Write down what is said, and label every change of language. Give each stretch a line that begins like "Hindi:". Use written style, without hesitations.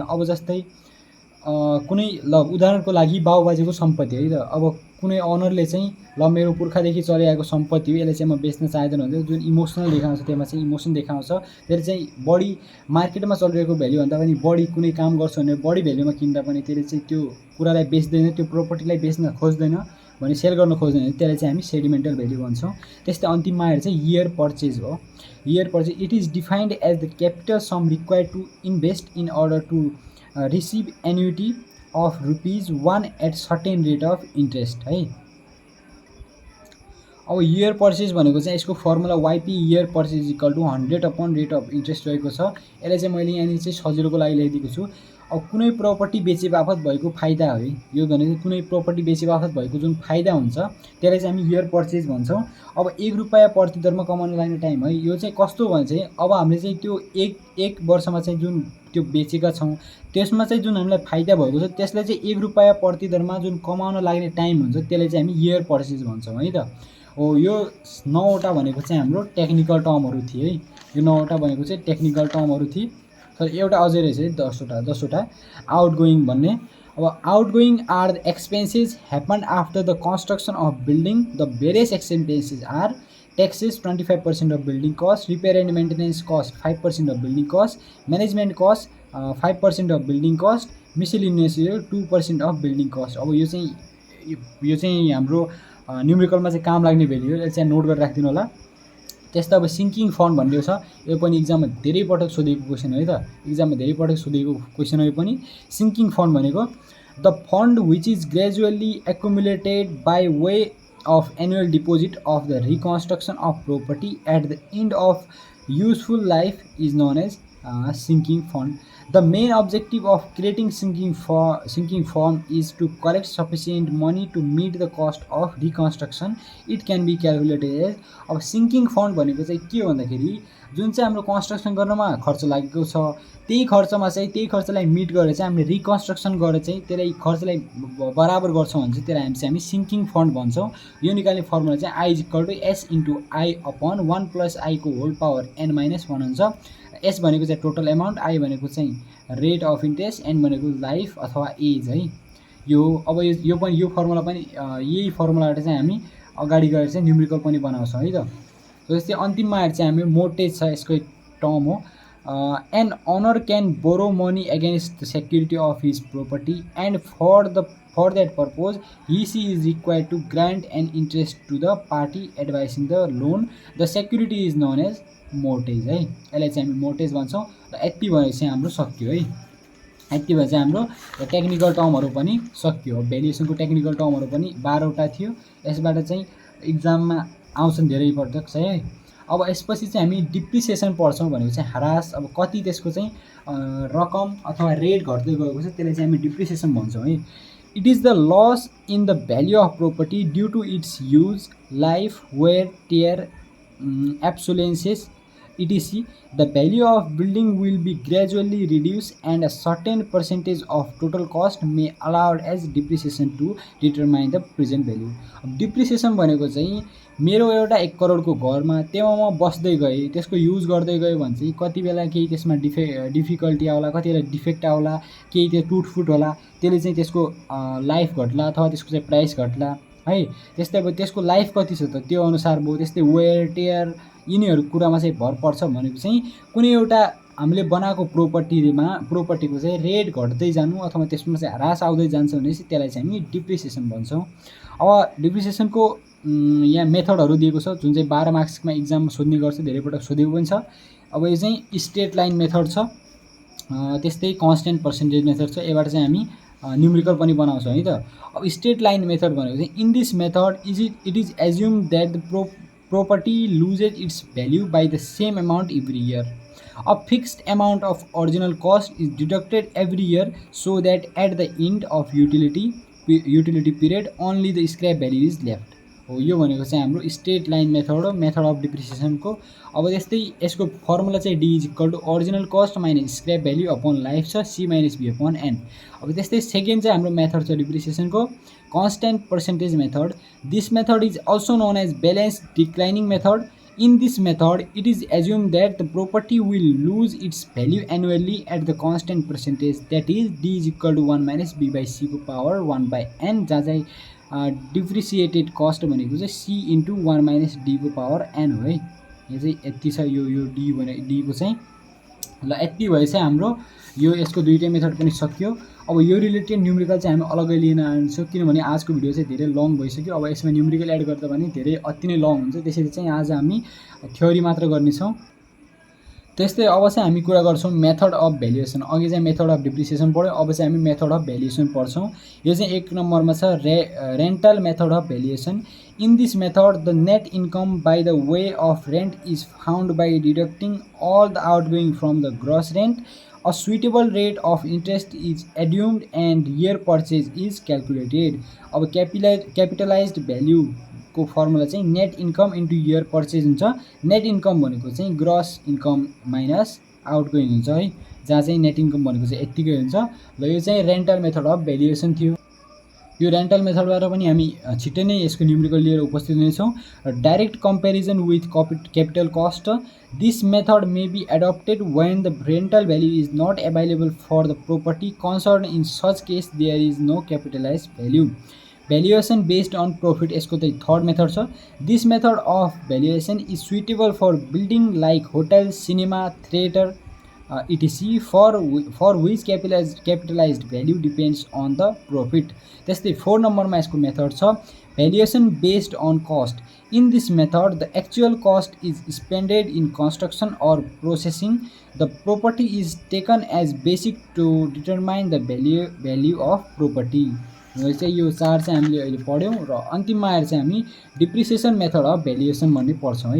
Nepali: अब जस्तै कुनै ल उदाहरणको लागि बाउबाजेको सम्पत्ति है त, अब कुनै ओनरले चाहिँ ल मेरो पुर्खादेखि चलिआएको सम्पत्ति हो, यसले चाहिँ म बेच्न चाहँदैन भने जुन इमोसनल देखाउँछ, त्यसमा चाहिँ इमोसन देखाउँछ, त्यसले चाहिँ बढी मार्केटमा चलिरहेको भ्याल्युभन्दा पनि बढी कुनै काम गर्छ भने बढी भ्याल्युमा किन्दा पनि त्यसले चाहिँ त्यो कुरालाई बेच्दैन, त्यो प्रोपर्टीलाई बेच्न खोज्दैन भने सेल गर्न खोज्दैन भने त्यसलाई चाहिँ हामी सेडिमेन्टल भ्याल्यु भन्छौँ। त्यस्तै अन्तिममा आएर चाहिँ इयर पर्चेज हो।
English: Year purchase it is defined as the capital sum required to invest in order to receive annuity of ₹1 at certain rate of interest है।
Nepali: अब इयर पर्चेज भनेको चाहिँ यसको formula YP year purchase equal to 100 upon rate of interest रहेको छ। यसलाई चाहिँ मैले यहाँनिर चाहिँ सजिलोको लागि लेखिदिएको छु। अब कुनै प्रपर्टी बेचे बापत भएको फाइदा है, यो भनेको कुनै प्रपर्टी बेचे बापत भएको जुन फाइदा हुन्छ त्यसलाई चाहिँ हामी इयर पर्चेज भन्छौँ। अब ₹1 प्रति दरमा कमाउन लाग्ने टाइम है, यो चाहिँ कस्तो भने चाहिँ अब हामीले चाहिँ त्यो एक वर्षमा चाहिँ जुन त्यो बेचेका छौँ त्यसमा चाहिँ जुन हामीलाई फाइदा भएको छ त्यसलाई चाहिँ ₹1 प्रति दरमा जुन कमाउन लाग्ने टाइम हुन्छ त्यसलाई चाहिँ हामी इयर पर्चेज भन्छौँ है त। हो यो 9वटा भनेको चाहिँ हाम्रो टेक्निकल टर्महरू थिए है। यो 9वटा भनेको चाहिँ टेक्निकल टर्महरू थिए। सरी एउटा अझै रहेछ है 10वटा आउटगोइङ भन्ने।
English: अब outgoing are the expenses happen after the construction of building. The various expenses are taxes 25% of building cost, repair and maintenance cost 5% of building cost, management cost 5% of building cost, miscellaneous 2% of building cost।
Nepali: अब यो चाहिँ हाम्रो न्युमेरिकलमा चाहिँ काम लाग्ने value हो, यसलाई चाहिँ नोट गरेर राखिदिनु होला। त्यस्तै अब सिङ्किङ फन्ड भन्ने छ, यो पनि इक्जाममा धेरै पटक सोधेको क्वेसन हो है त, इक्जाममा धेरै पटक सोधेको क्वेसन हो यो पनि।
English: Sinking fund भनेको the fund which is gradually accumulated by way of annual deposit of the reconstruction of property at the end of useful life is known as sinking fund. The main objective of creating sinking fund is to collect sufficient money to meet the cost of reconstruction. It can be calculated as
Nepali: अब sinking fund भनेको चाहिँ के भन्दाखेरि जुन चाहिँ हाम्रो construction गर्नमा खर्च लागेको छ त्यही खर्चमा चाहिँ त्यही खर्चलाई मिट गरेर चाहिँ हामीले रिकन्स्ट्रक्सन गरेर चाहिँ त्यसलाई खर्चलाई बराबर गर्छौँ भने चाहिँ त्यसलाई हामी सिङ्किङ फन्ड भन्छौँ। यो निकाल्ने फर्मुला चाहिँ I is equal to S into I upon 1 plus आईको whole power n minus 1 हुन्छ। एस भनेको चाहिँ टोटल एमाउन्ट, आई भनेको चाहिँ रेट अफ इन्ट्रेस्ट, एन भनेको लाइफ अथवा एज है। यो अब यो फर्मुला पनि यही फर्मुलाबाट चाहिँ हामी अगाडि गएर चाहिँ न्युमेरिकल पनि बनाउँछौँ है त। जस्तै अन्तिममा आएर चाहिँ हामी मोर्टेज छ, यसको एक टर्म हो।
English: An owner can borrow money against the security of his property and for that purpose he is required to grant an interest to the party advising the loan. The security is known as mortgage है।
Nepali: यसलाई चाहिँ हामी मोर्टेज भन्छौँ। र यति भएर चाहिँ हाम्रो सक्यो है। यति भएर चाहिँ हाम्रो टेक्निकल टर्महरू पनि सक्यो। भ्यालुएसनको टेक्निकल टर्महरू पनि 12वटा थियो। यसबाट चाहिँ इक्जाममा आउँछन् धेरै पटक चाहिँ है। अब यसपछि चाहिँ हामी डिप्रिसिएसन पढ्छौँ भनेको चाहिँ ह्रास, अब कति त्यसको चाहिँ रकम अथवा रेट घट्दै गएको छ त्यसलाई चाहिँ हामी डिप्रिसिएसन भन्छौँ है।
English: It is the loss in the value of property due to its use, life, wear, tear, obsolescence etc. The value of building will be gradually reduced and a certain percentage of total cost may allowed as depreciation to determine the present value.
Nepali: अब depreciation भनेको चाहिँ मेरो एउटा 1 करोडको घरमा त्यसमा म बस्दै गएँ, त्यसको युज गर्दै गएँ भने चाहिँ कति बेला केही त्यसमा डिफिकल्टी आउला, कति बेला डिफेक्ट आउला, केही त्यो टुटफुट होला, त्यसले चाहिँ त्यसको लाइफ घट्ला अथवा त्यसको चाहिँ प्राइस घट्ला है। त्यस्तै अब त्यसको लाइफ कति छ त त्यो अनुसार भयो। त्यस्तै वेयर टेयर यिनीहरू कुरामा चाहिँ भर पर्छ भनेको चाहिँ कुनै एउटा हामीले बनाएको प्रोपर्टीको चाहिँ रेट घट्दै जानु अथवा त्यसमा चाहिँ ह्रास आउँदै जान्छ भनेपछि त्यसलाई चाहिँ हामी डिप्रिसिएसन भन्छौँ। अब डिप्रिसिएसनको यहाँ मेथडहरू दिएको छ जुन चाहिँ 12 मार्क्समा इक्जाममा सोध्ने गर्छ, धेरै पटक सोधेको पनि छ। अब यो चाहिँ स्ट्रेट लाइन मेथड छ, त्यस्तै कन्स्टेन्ट पर्सेन्टेज मेथड छ। यबाट चाहिँ हामी न्युमेरिकल पनि बनाउँछौँ है त। अब स्ट्रेट लाइन मेथड भनेको चाहिँ
English: In this method it is assume that the property loses its value by the same amount every year. A fixed amount of original cost is deducted every year so that at the end of utility period only the scrap value is left.
Nepali: हो यो भनेको चाहिँ हाम्रो straight line method हो, method of डिप्रिसिएसनको। अब त्यस्तै यसको formula चाहिँ D is equal to original cost minus scrap value upon life छ, C minus be upon an. अब त्यस्तै सेकेन्ड चाहिँ हाम्रो मेथड छ डिप्रिसिएसनको constant percentage method.
English: This method is also known as balanced declining method. In this method, it is assumed that the property will lose its value annually at the constant percentage, that is d is equal to 1 minus b by c को power 1 by n,
Nepali: जहाँ चाहिँ depreciated cost भनेको चाहिँ c into 1 minus d को power n हो है। यो चाहिँ यति छ, यो d भने d को चाहिँ ल यति भएछ हाम्रो यो यसको दुईटै मेथड पनि सक्यो। अब यो रिलेटेड न्युमेरिकल चाहिँ हामी अलग्गै लिन आउँछौँ किनभने आजको भिडियो चाहिँ धेरै लङ भइसक्यो। अब यसमा न्युमेरिकल एड गर्दा पनि धेरै अति नै लङ हुन्छ, त्यसैले चाहिँ आज हामी थ्योरी मात्र गर्नेछौँ। त्यस्तै अब चाहिँ हामी कुरा गर्छौँ मेथड अफ भ्यालुएसन। अघि चाहिँ मेथड अफ डिप्रिसिएसन पढ्यौँ, अब चाहिँ हामी मेथड अफ भ्यालुएसन पढ्छौँ। यो चाहिँ 1 नम्बरमा छ rental method of valuation.
English: In this method, the net income by the way of rent is found by deducting all the outgoing from the gross rent. A suitable rate of interest is assumed and year purchase is calculated.
Nepali: अब capitalized value को formula चाहिँ net income into year purchase हुन्छ। Net income भनेको चाहिँ gross income minus outgoing हुन्छ है, जहाँ चाहिँ नेट इन्कम भनेको चाहिँ यत्तिकै हुन्छ। ल यो चाहिँ रेन्टल मेथड अफ भ्यालुएसन थियो। यो रेन्टल मेथडबाट पनि हामी छिट्टै नै यसको न्युमेरिकल लिएर उपस्थित हुनेछौँ।
English: Direct comparison with capital cost. This method may be adopted when the rental value is not available for the property concern. In such case there is no capitalize value.
Nepali: Valuation based on profit, यसको चाहिँ third method छ।
English: This method of valuation is suitable for building like hotel, cinema, theatre etc. for which capitalized value depends on the profit.
Nepali: त्यस्तै 4 नम्बरमा यसको method छ valuation based on cost.
English: In this method, the actual cost is expended in construction or processing. The property is taken as basic to determine the value of property.
Nepali: चाहिँ यो 4 चाहिँ हामीले अहिले पढ्यौँ र अन्तिममा आएर चाहिँ हामी डिप्रिसिएसन मेथड अफ भ्यालुएसन भन्ने पढ्छौँ है।